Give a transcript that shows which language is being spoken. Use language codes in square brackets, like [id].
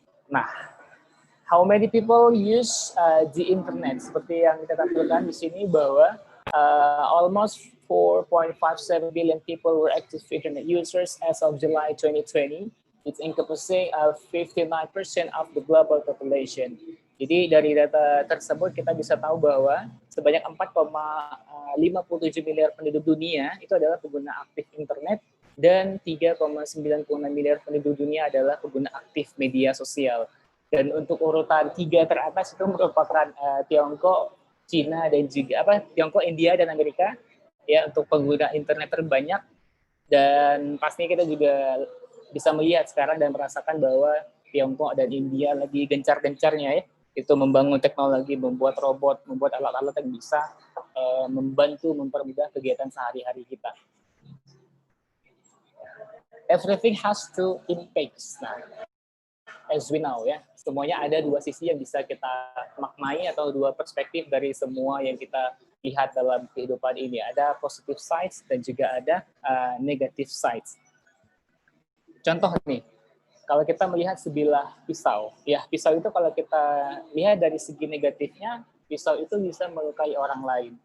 [en] Nah, how many people use the internet? [id] Seperti yang kita tampilkan di sini, bahwa [en] almost 4.57 billion people were active internet users as of July 2020. It's encompassing 59% of the global population. [id] Jadi dari data tersebut kita bisa tahu bahwa sebanyak 4,57 miliar penduduk dunia itu adalah pengguna aktif internet dan 3,96 miliar penduduk dunia adalah pengguna aktif media sosial. Dan untuk urutan 3 teratas itu merupakan Tiongkok, Cina dan juga Tiongkok, India dan Amerika ya untuk pengguna internet terbanyak. Dan pastinya kita juga bisa melihat sekarang dan merasakan bahwa Tiongkok dan India lagi gencar-gencarnya ya itu membangun teknologi, membuat robot, membuat alat-alat yang bisa membantu mempermudah kegiatan sehari-hari kita. [en] Everything has two impacts. [id] Nah, [en] as we know [id] ya, semuanya ada dua sisi yang bisa kita maknai atau dua perspektif dari semua yang kita lihat dalam kehidupan ini. Ada [en] positive sides [id] dan juga ada [en] negative sides. [id] Contoh nih, kalau kita melihat sebilah pisau, ya pisau itu kalau kita lihat dari segi negatifnya, pisau itu bisa melukai orang lain.